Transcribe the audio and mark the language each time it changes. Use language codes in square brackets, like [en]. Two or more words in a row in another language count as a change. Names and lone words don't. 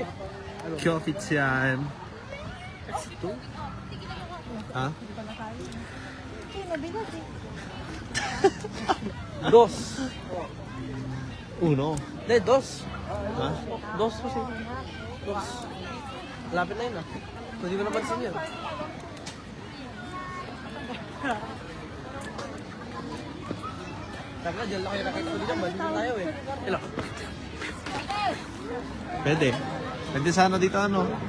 [en] Coffee time. [tl] Ha? Dos. Uno. Hindi, dos. Ha? Dos kasi. Dos. Lapit na yun ah. Hindi mo napansin yun. Taka, dyan lang kayo nakita ko dito. Balik na tayo eh. Ilang. Pwede. Pwede sana dito ano.